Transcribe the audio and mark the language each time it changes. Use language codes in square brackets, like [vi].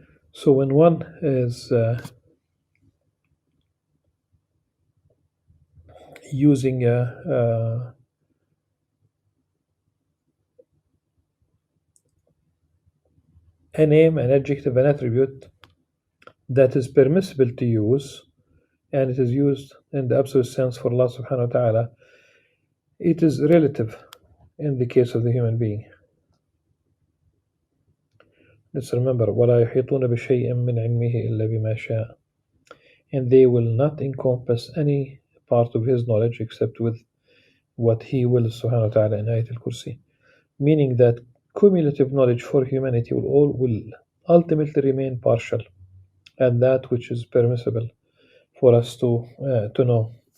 [en] So when one is using a name, an adjective, an attribute that is permissible to use, and it is used in the absolute sense for Allah subhanahu wa ta'ala, it is relative in the case of the human being. [ar] Let's remember, وَلَا يُحِيطُونَ بِشَيْءٍ مِّنْ عِلْمِهِ إِلَّا بِمَا شَاءَ. [en] And they will not encompass any part of his knowledge except with what he wills subhanahu wa ta'ala in Ayat al-Kursi. Meaning that cumulative knowledge for humanity will ultimately remain partial, and that which is permissible for us to know.